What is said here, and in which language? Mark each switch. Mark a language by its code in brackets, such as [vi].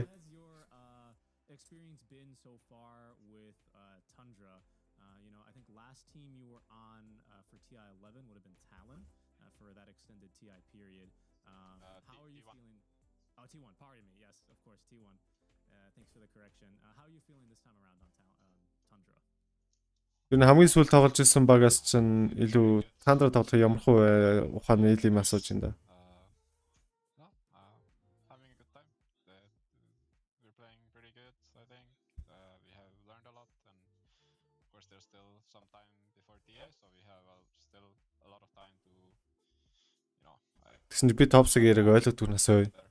[en] Has your experience been so far with Tundra? You know, I think last team you were on for TI11 would have been Talon for that extended TI period. How are you feeling? Oh, T1. Pardon me. Yes, of course, T1. Thanks for the correction. How are you feeling this time around on Tundra? [mn] Энэ хамгийн сүүл тоглож ирсэн багаас чинь илүү Тандра тоглох ямар хувь ухаан нийл юм асууж байна да. [en] No, having a good time. We're playing pretty good, I think. We have learned a lot, and of course, there's still some time before TA, so we have still a lot of time to, you know. [mn] Тэгсэн чинь би Товсыг яриг ойлгодог нас ой.